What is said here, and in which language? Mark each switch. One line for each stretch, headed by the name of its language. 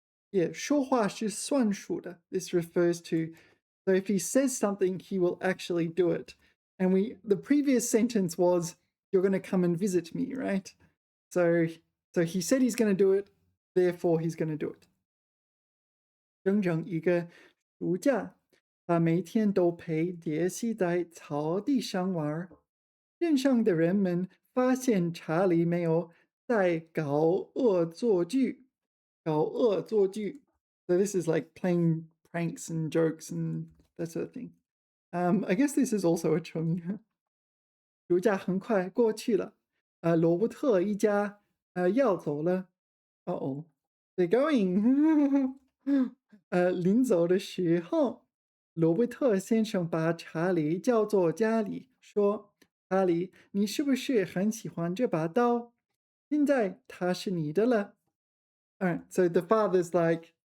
Chinese: Yeah, 说话是算数的.
English: This refers to, so if he says something, he will actually do it. And the previous sentence was, "You're going to come and visit me," right? So he said he's going to do it, therefore he's going to do it.
Chinese: 整整一个暑假，他每天都陪杰西在草地上玩。镇上的人们发现查理没有在搞恶作剧。
English: So this is like playing pranks and jokes and that sort of thing. I guess this is also a 成语。
Chinese: 暑假很快过去了，罗伯特一家要走了。
English: Oh, they're going.
Chinese: 临走的时候，罗伯特先生把查理叫做家里，说：“查理，你是不是很喜欢这把刀？现在它是你的了。”
English: Alright, so the father's like,